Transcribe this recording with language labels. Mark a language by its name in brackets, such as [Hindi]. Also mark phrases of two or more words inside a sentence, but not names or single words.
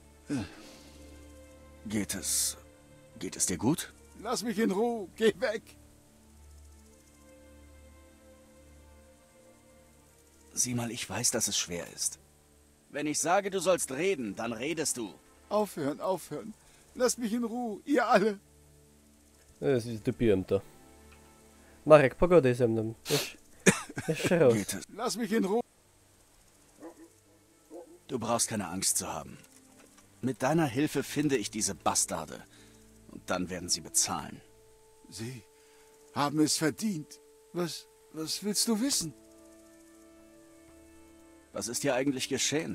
[German] Geht es dir gut? Lass mich in Ruhe. Geh weg. Sieh mal, ich weiß, dass es schwer ist. Wenn ich sage, du sollst reden, dann redest du. Aufhören, aufhören. Lasst mich in Ruhe. Ihr alle. [Polish] Zdupiłem to. Marek, pogadaj ze mną. Jeszcze raz. [German] Geht es? Lass mich in Ruhe. Du brauchst keine Angst zu haben. Mit deiner Hilfe finde ich diese Bastarde. Und dann werden sie bezahlen. Sie haben es verdient. Was willst du wissen? Was ist hier eigentlich geschehen?